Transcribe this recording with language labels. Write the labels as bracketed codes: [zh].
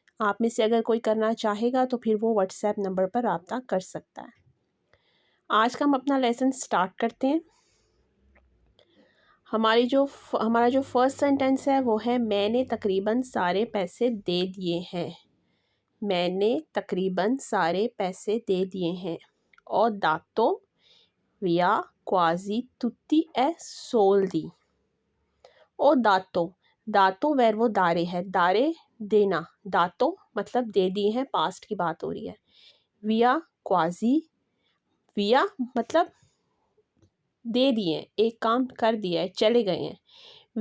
[hi] आप में से अगर कोई करना चाहेगा तो फिर वो व्हाट्सएप नंबर पर रब्ता कर सकता है। आज का हम अपना लेसन स्टार्ट करते हैं। हमारा जो फर्स्ट सेंटेंस है वो है मैंने तकरीबन सारे पैसे दे दिए हैं। मैंने तकरीबन सारे पैसे दे दिए हैं। [it] और dato via quasi tutti e soldi। [hi] और दातो वर्बो दारे है, दारे देना, दातो मतलब दे दिए हैं, पास्ट की बात हो रही है। विया क्वाजी, विया मतलब दे दिए, एक काम कर दिया है, चले गए हैं।